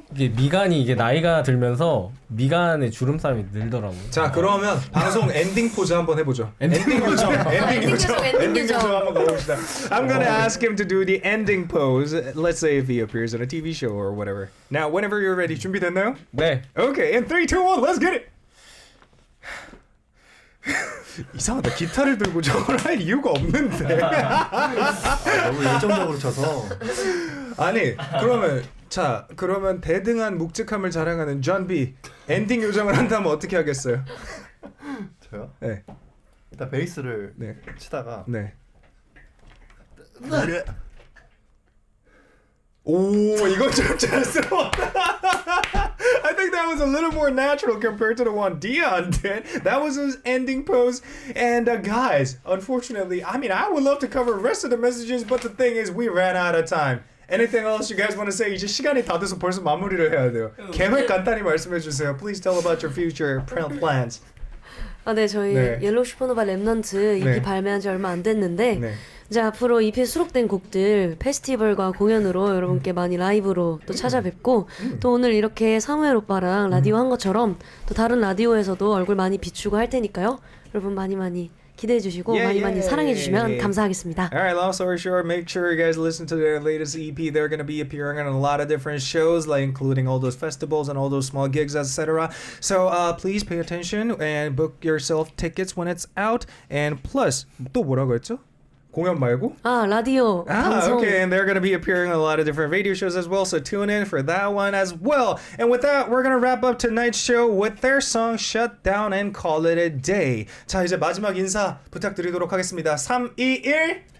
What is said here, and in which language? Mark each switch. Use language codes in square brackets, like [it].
[ko] 이게 미간이 이게 나이가 들면서 미간의 주름살이 늘더라고요. 자, 그러면 방송 엔딩 포즈 한번 해보죠. 엔딩 요정. 엔딩 요정 한번 가봅시다. [en] I'm gonna ask him to do the ending pose. Let's say if he appears in a TV show or whatever. Now, whenever you're ready, [ko] 준비됐나요? 네. [en] Okay, in 3, 2, 1, let's get it. [ko] 이상하다. 기타를 들고 저걸 할 이유가 없는데. 너무 열정적으로 쳐서. 아니, 그러면 대등한 묵직함을 자랑하는 존 B 엔딩 요정을 한다면 어떻게 하겠어요? 저요? 네. 일단 베이스를 치다가 오, 이거 좀 잘스러웠다. [en] I think that was a little more natural compared to the one Dion did. That was his ending pose. And guys, unfortunately, I mean, I would love to cover the rest of the messages, but the thing is, we ran out of time. Anything else you guys want to say? [ko] 이제 시간이 다 돼서 벌써 마무리를 해야 돼요. 계획 간단히 말씀해 주세요. [en] Please tell about your future plans. [ko] 네, 저희 옐로우 슈퍼노바 렘넌트 EP 발매한 지 얼마 안 됐는데 이제 앞으로 EP에 수록된 곡들 페스티벌과 공연으로 여러분께 많이 라이브로 또 찾아뵙고 또 오늘 이렇게 사무엘 오빠랑 라디오 한 것처럼 또 다른 라디오에서도 얼굴 많이 비추고 할 테니까요. 여러분 많이 기대해 주시고 많이 사랑해 주시면 감사하겠습니다. [en] Alright, long story short, make sure you guys listen to their latest EP. They're going to be appearing on a lot of different shows, like including all those festivals and all those small gigs, etc. So please pay attention and book yourself tickets when it's out. And plus, [ko] 또 뭐라고 했죠? 공연 말고? 라디오 방송. [en] Okay, and they're going to be appearing on a lot of different radio shows as well, so tune in for that one as well. And with that, we're going to wrap up tonight's show with their song Shut Down and Call It a Day. [ko] 자, 이제 마지막 인사 부탁드리도록 하겠습니다. 3, 2, 1